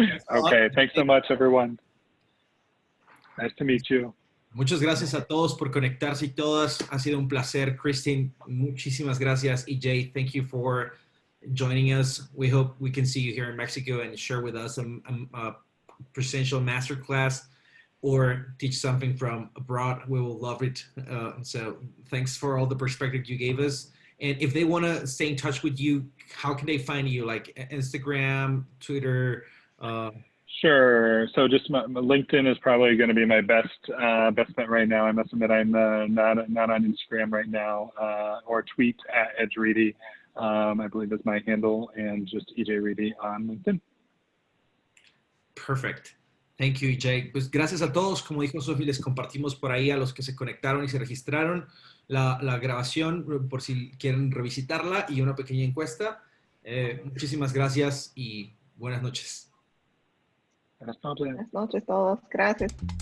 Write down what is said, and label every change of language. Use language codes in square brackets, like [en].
[en] Okay, thanks so much, everyone. Nice to meet you. [es] Muchas gracias a todos por conectarse y todas. Ha sido un placer. Christine, muchísimas gracias. [en] EJ, thank you for joining us. We hope we can see you here in Mexico and share with us a presential masterclass or teach something from abroad. We will love it. So thanks for all the perspective you gave us. And if they want to stay in touch with you, how can they find you? Like Instagram, Twitter? Sure. So just my LinkedIn is probably going to be my best bet right now. I must admit I'm not on Instagram right now, or tweet at Reedy, I believe is my handle, and just EJ Reedy on LinkedIn. Perfect. Thank you, EJ. [es] Pues gracias a todos. Como dijo Sophie, les compartimos por ahí a los que se conectaron y se registraron la grabación por si quieren revisitarla y una pequeña encuesta. Muchísimas gracias y buenas noches. Buenas noches a todos. Gracias.